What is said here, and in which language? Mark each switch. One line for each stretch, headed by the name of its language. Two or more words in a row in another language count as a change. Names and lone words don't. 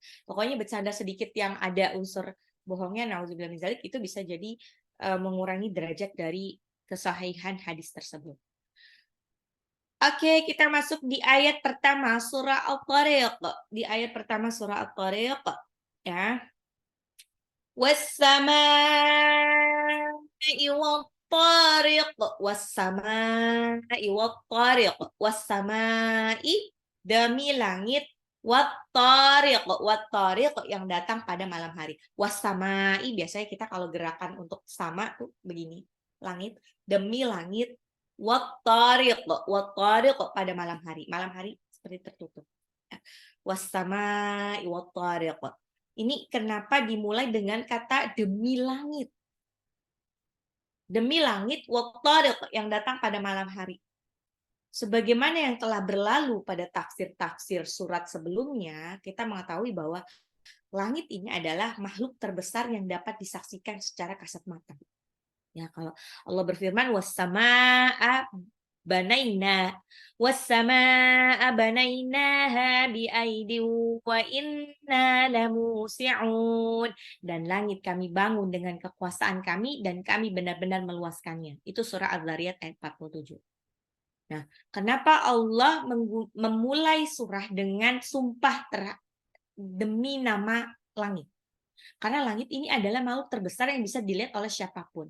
Indonesian: Pokoknya bercanda sedikit yang ada unsur bohongnya,
Arabic: نعوذ بالله من ذلك,
Indonesian: itu bisa jadi mengurangi derajat dari kesahihan hadis tersebut. Oke, kita masuk di ayat pertama surah Al-Tariq. Di ayat pertama surah Al-Tariq ya.
Arabic: والسماء والطارق والسماء والطارق والسماء
Indonesian: demi langit,
Arabic: والطارق والطارق
Indonesian: yang datang pada malam hari. Was-samaa'i biasanya kita kalau gerakan untuk sama tuh begini, langit, demi langit,
Arabic: والطارق والطارق
Indonesian: pada malam hari. Malam hari seperti tertutup.
Arabic: والسماء والطارق.
Indonesian: Ini kenapa dimulai dengan kata demi langit? Demi langit, wat-tariq yang datang pada malam hari. Sebagaimana yang telah berlalu pada tafsir-tafsir surat sebelumnya, kita mengetahui bahwa langit ini adalah makhluk terbesar yang dapat disaksikan secara kasat mata. Ya, kalau Allah berfirman
Arabic: والسماء بنينا والسماء بنيناها بأيد وإنا لموسعون,
Indonesian: dan langit kami bangun dengan kekuasaan kami dan kami benar-benar meluaskannya. Itu surah Az-Zariyat ayat 47. Nah, kenapa Allah memulai surah dengan sumpah demi nama langit? Karena langit ini adalah makhluk terbesar yang bisa dilihat oleh siapapun.